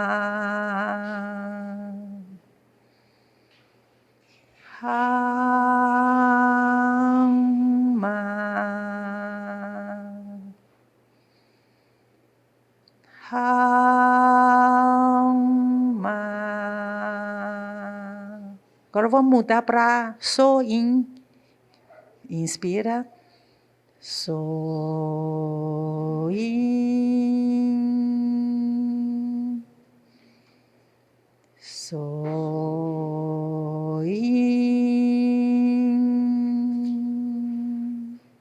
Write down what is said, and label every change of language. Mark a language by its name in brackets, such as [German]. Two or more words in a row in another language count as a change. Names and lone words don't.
[Portuguese] Rama. Rama. Agora vamos mudar para Soin. Inspira. Soin. Soin.